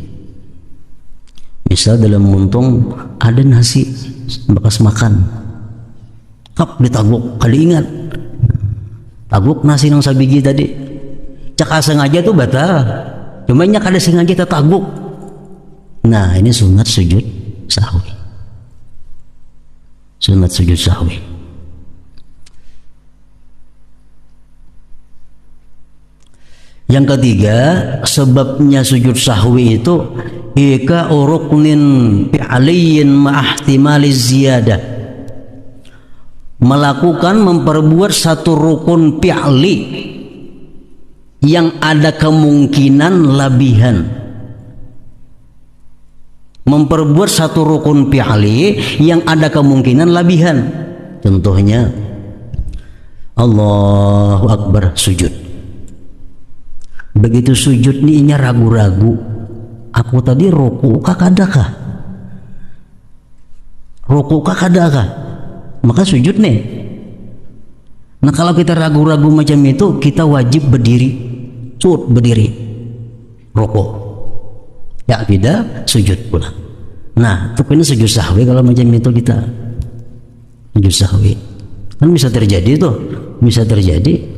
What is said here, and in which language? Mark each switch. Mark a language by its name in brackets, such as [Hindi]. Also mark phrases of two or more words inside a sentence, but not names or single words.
[Banjar] Misal dalam muntung ada nasi bekas makan, kap ditaguk, kali ingat taguk nasi nang sabigi tadi, cak sengaja tuh batal, cuma nya kada sengaja kita taguk. [Indonesian] Nah ini sunat sujud sahwi, sunat sujud sahwi. Yang ketiga, sebabnya sujud sahwi itu ika [Arabic] ركن فعلي مع احتمال زيادة, [Indonesian] melakukan memperbuat satu rukun fi'li yang ada kemungkinan labihan. Memperbuat satu rukun fi'li yang ada kemungkinan labihan. Contohnya [Arabic] الله أكبر [Indonesian] sujud. [Banjar] Begitu sujud nih inya ragu-ragu, aku tadi ruku kah kadakah, ruku kah kadakah, [Indonesian] maka sujud nih. Nah kalau kita ragu-ragu macam itu, kita wajib berdiri, berdiri, ruku, ya tidak sujud pula. Nah itu ini sujud sahwi. Kalau macam itu kita sujud sahwi kan bisa terjadi tuh, bisa terjadi.